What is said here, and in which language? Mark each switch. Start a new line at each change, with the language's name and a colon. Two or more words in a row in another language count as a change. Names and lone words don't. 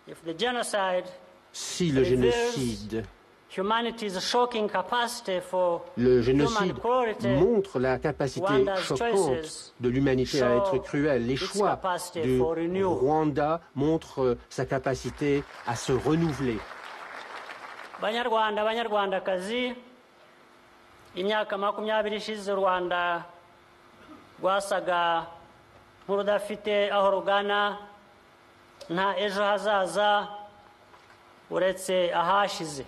French: Si le génocide montre la capacité choquante de l'humanité à être cruelle. Les choix du Rwanda montrent sa capacité à se renouveler.
Kinyarwanda: Banyarwanda, Banyarwandakazi, imyaka 20 ishize u Rwanda rwasaga nk'urudafite aho rugana, nta ejo hazaza uretse ahashize.